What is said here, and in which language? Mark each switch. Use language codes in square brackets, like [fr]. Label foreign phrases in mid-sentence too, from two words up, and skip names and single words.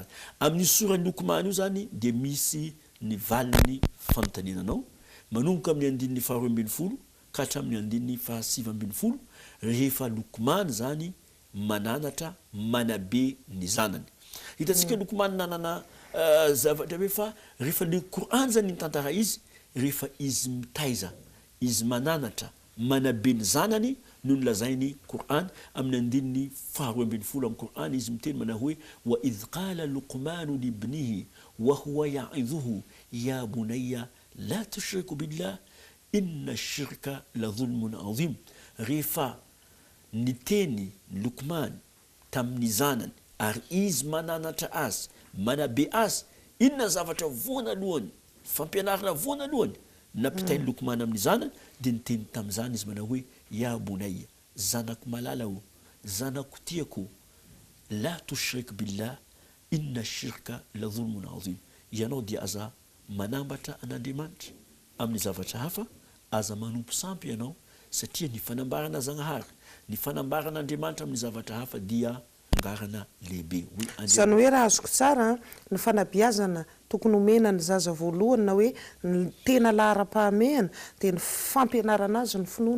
[mg] Amin'ny sora ny Luqman io zany dia misy ny valiny fanontaniananao manomboka amin'ny andininy faharoa ambin'ny folo ka hatramin'ny andininy fahasivy ambin'ny folo rehefa Luqman zany mananatra manabe ny zanany. Hitantsika Luqman nanana zavatra hoe fa rehefa ny Qur'an zany ny tantara izy rehefa izy mitaiza izy mananatra manabe ny zanany no nolazainy Qur'an amin'ny andininy faharoa ambin'ny folo amin'ny Qur'an izy miteny mana hoe [ar] وإذ قال لقمان لابنه وهو يعظه يا بني لا تشرك بالله إن الشرك لظلم عظيم. [mg] Rehefa niteny Luqman tamin'ny zanany ary izy mananatra azy manabe azy, inona zavatra voanalohany fampianarana voanalohany nampitainy Luqman amin'ny zanany dia niteny tamin'izany izy mana hoe [ar] يا بني, [mg] zanako malala o, zanako tiako, [ar] لا تشرك بالله إن الشرك لظلم عظيم. [mg] Ianao dia aza manambatra an'Andriamanitra amin'ny zavatra hafa, aza manompo sampy ianao satria ny fanambarana Zagnahary ny fanambaran'Andriamanitra amin'ny zavatra hafa dia angarana lehibe. Zany hoe raha azoko tsara ny fanabeazana tokony omena ny zaza voalohany na hoe ny tena lahara-pahamehana dia ny fampianarana azy ny finoana.